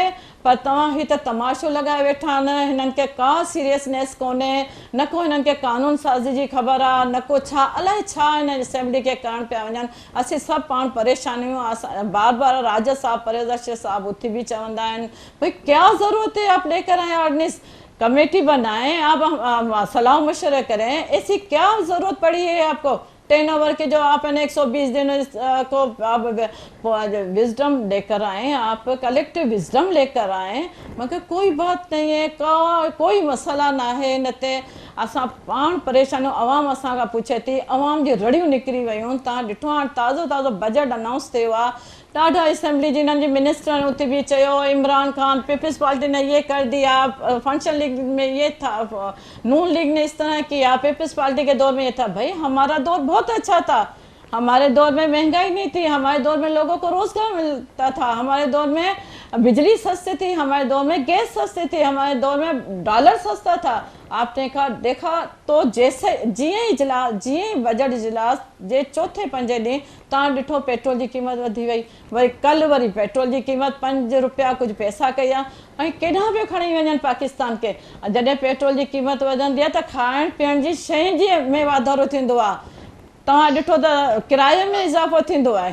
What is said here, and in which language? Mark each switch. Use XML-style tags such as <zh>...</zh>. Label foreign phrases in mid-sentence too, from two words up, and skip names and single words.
<sd>पर तव्हां ही त तमाशो लॻाए वेठा आहिनि, हिननि खे का सीरियसनेस कोन्हे, न को हिननि खे कानून साज़ी जी ख़बर आहे, न को छा अलाए छा हिन असेंबली खे करणु पिया वञनि। असीं सभु पाण परेशान आहियूं। असां बार बार राजा साहब परवेज़ अशरफ साहब उथी बि चवंदा आहिनि</sd> <ur>بھئی کیا ضرورت ہے آپ لے کر آئے آرڈیننس. کمیٹی بنائیں، آپ صلاح مشورے کریں۔ ایسی کیا ضرورت پڑی ہے آپ کو</ur> <en>ten over</en> <ur>کے جو آپ 120 دن کو آپ وزڈم لے کر آئے، آپ</ur> <en>collective wisdom</en> <ur>لے کر آئے، مگر کوئی بات نہیں ہے، کوئی مسئلہ نا ہے.</ur> <sd>न ते असां पाण परेशान, अवाम असां खां पुछे थी, अवाम जी रड़ियूं निकिरी वियूं। तव्हां ॾिठो हाणे ताज़ो</sd> <en>budget announce</en> <sd>थियो आहे, ॾाढा असेंबली जी हिननि जे मिनिस्टरनि उते बि चयो,</sd> <ur>عمران خان پیپلز پارٹی نے یہ کر دیا، فنکشن لیگ میں یہ تھا، نون لیگ نے اس طرح کیا، پیپلز پارٹی کے دور میں یہ تھا. بھائی ہمارا دور بہت اچھا تھا، ہمارے دور میں مہنگائی نہیں تھی، ہمارے دور میں لوگوں کو روزگار ملتا تھا، ہمارے دور میں بجلی سستی تھی، ہمارے دور میں گیس سستی تھی، ہمارے دور میں ڈالر سستا تھا. آپ نے دیکھا تو جیسے</ur> <sd>जीअं ई बजट इजलास जे चौथे पंजे ॾींहुं तव्हां ॾिठो पेट्रोल जी क़ीमत वधी वई, वरी कल्ह वरी पेट्रोल जी क़ीमत 5 रुपया कुझु पैसा कई आहे। ऐं केॾांहुं पियो खणी वञनि पाकिस्तान खे। जॾहिं पेट्रोल जी क़ीमत वधंदी आहे त खाइण पीअण जी शइ जी में वाधारो थींदो आहे, तव्हां ॾिठो त किराए में इज़ाफ़ो थींदो आहे।</sd>